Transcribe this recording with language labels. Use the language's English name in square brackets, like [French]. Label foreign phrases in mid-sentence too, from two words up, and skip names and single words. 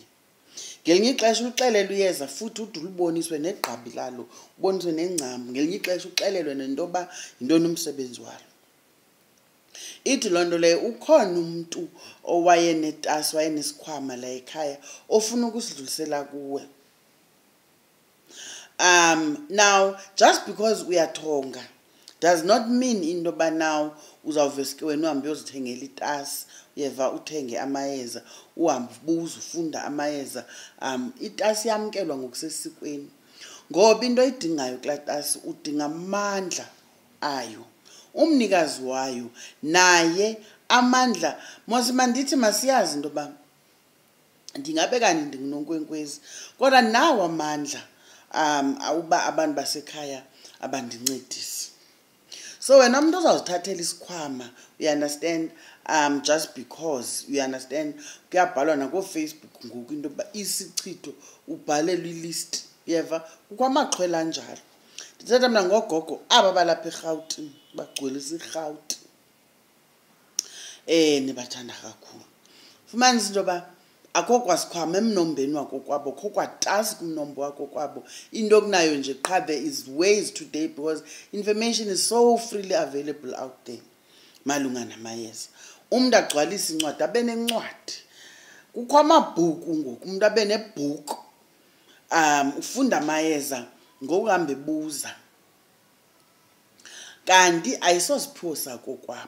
[Xhosa] Ngelinye ixesha uxelelwe iyeza futhi ude uliboniswe negqabi lalo, uboniswe nengcambu. Ngelinye ixesha uxelelwe nento yoba yintoni umsebenzi walo. Ithi loo nto leyo ukhona umuntu owayenetasi wayenesikhwama la ekhaya ofuna ukusidlulisela kuwe. [English] Now, just because [Xhosa] uyathonga [English] does not mean [Xhosa] into yoba now uzawuveske wena uhambe uyozithengela itasi, uyeva uthenge amayeza, uhambe ubuza ufunda amayeza. Itasi yamkelwa ngokusesikweni. Ngoba into oyidingayo kulaa tasi udinga amandla ayo. Umnikazi wayo naye amandla mandithi masiyazi into yoba ndingabe kanti ndinguNonkwenkwezi kodwa nawo amandla awuba abantu basekhaya abandincedisi. So wena umuntu uzawuzithathela isikhwama, [English] you understand, just because, you understand, [Xhosa] kuyabhalwa nako-Facebook ngoku into yoba isichithwa ubhalelwe ilist, uyeva, kukho amaxhwela anjalo. Ndithetha mna ngogogo aba balapha eRhawutini bagcwelisa iRhawuti. Nibathanda kakhulu. Fumanisa into yoba akho kwasikhwama emnombeni wako kwabo, kho kwatasi kumnombo wako kwabo. Into kunayo nje qha [English] there is ways today because information is so freely available out there [Xhosa] malunga namayeza. Umuntu agcwalisa incwadi abe nencwadi. Kukho amabhuku ngoku umuntu abe nebhuku. Ufunda amayeza ngokuhamba ebuza. Kanti ayisosipho sako kwabo.